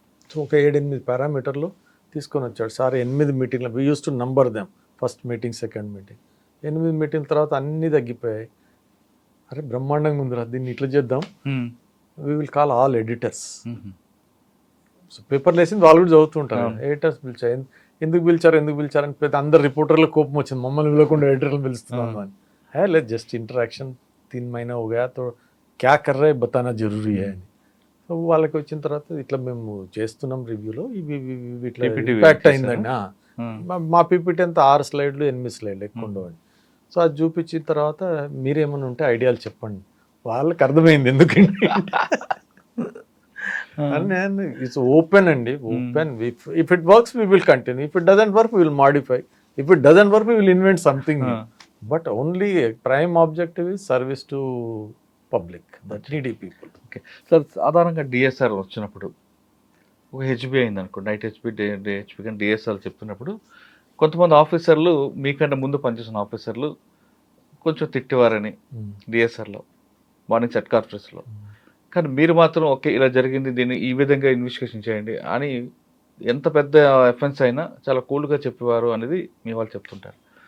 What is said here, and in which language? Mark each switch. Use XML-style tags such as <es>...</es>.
<te>So ఒక 7-8 పారామీటర్లు తీసుకొని వచ్చాడు సార్. 8 మీటింగ్లు we use to number them, first meeting, second meeting, 8 meeting తర్వాత అన్నీ తగ్గిపోయాయి. అరే బ్రహ్మాండంగా ఉందిరా, దీన్ని ఇట్లా చేద్దాం, we will call all editors. So పేపర్లు వేసింది వాళ్ళు కూడా చదువుతుంటారు, ఎడిటర్స్ పిలిచారు. ఎందుకు పిలిచారని పెద్ద అందరు రిపోర్టర్లకు కోపం వచ్చింది, మమ్మల్ని పిలవకుండా ఎడిటర్లు పిలుస్తున్నాను అని. లేదు జస్ట్ ఇంటరాక్షన్</te> <hi>3 महीने हो गया तो क्या कर रहे बताना जरूरी है</hi> <te>అని. సో వాళ్ళకి వచ్చిన తర్వాత ఇట్లా మేము చేస్తున్నాం రివ్యూలో, ఇవి ఇట్లా ఇంపాక్ట్ అయిందండి. మా పీపీటీ అంతా 6 స్లైడ్లు 8 స్లైడ్లు ఎక్కువ ఉండవండి. సో అది చూపించిన తర్వాత మీరేమైనా ఉంటే ఐడియాలు చెప్పండి. వాళ్ళకి అర్థమైంది ఎందుకంటే</te> <en>and it's open</en> <te>అండి, open.</te> <en>If it works we will continue, if it doesn't work we will modify, if it doesn't work we will invent something new. But only prime objective is service to public, the needy people.</en> <te>Okay sir, సాధారణంగా DSR వచ్చినప్పుడు ఒక HB అయింది అనుకో, night HB day HB కానీ DSR చెప్తున్నప్పుడు కొంతమంది ఆఫీసర్లు, మీకంటే ముందు పనిచేసిన ఆఫీసర్లు కొంచెం తిట్టేవారని డిఎస్ఆర్లో, మార్నింగ్ సెట్ కాన్ఫరెన్స్లో. కానీ మీరు మాత్రం ఓకే ఇలా జరిగింది, దీన్ని ఈ విధంగా ఇన్వెస్టిగేషన్ చేయండి అని ఎంత పెద్ద ఎఫెన్స్ అయినా చాలా కూల్గా చెప్పేవారు అనేది మీ వాళ్ళు చెప్తుంటారు.</te>